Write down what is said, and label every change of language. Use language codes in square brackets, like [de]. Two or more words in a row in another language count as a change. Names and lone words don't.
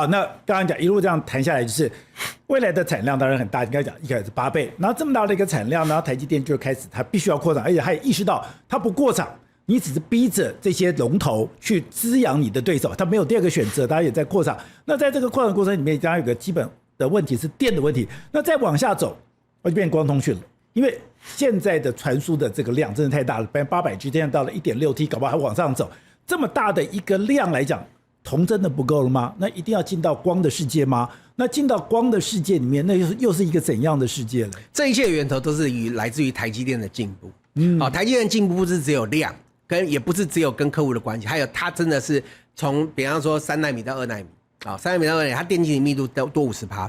[zh] 那剛剛講一路這樣談下來，就是未來的產量當然很大，應該講一開始是8倍，然後這麼大的一個產量，然後台積電就開始它必須要擴廠，而且他也意識到它不過廠，你只是逼着這些龍頭去滋養你的對手，它沒有第二個選擇，大家也在擴廠。那在這個擴廠過程裡面，當然有個基本的問題是電的問題，那再往下走。就變光通訊了，因為現在的傳輸的這個量真的太大了，800G 現在到了 1.6T， 搞不好還往上走。這麼大的一個量來講，銅真的不夠了嗎？那一定要進到光的世界嗎？那進到光的世界裡面，那又是一個怎樣的世界呢？這一切的源頭都是来自於台積電的進步。台積電的進步不是只有量，也不是只有跟客戶的關係，還有它真的是從比方說3奈米到2奈米，3奈米到2奈米，它電晶體密度多50%。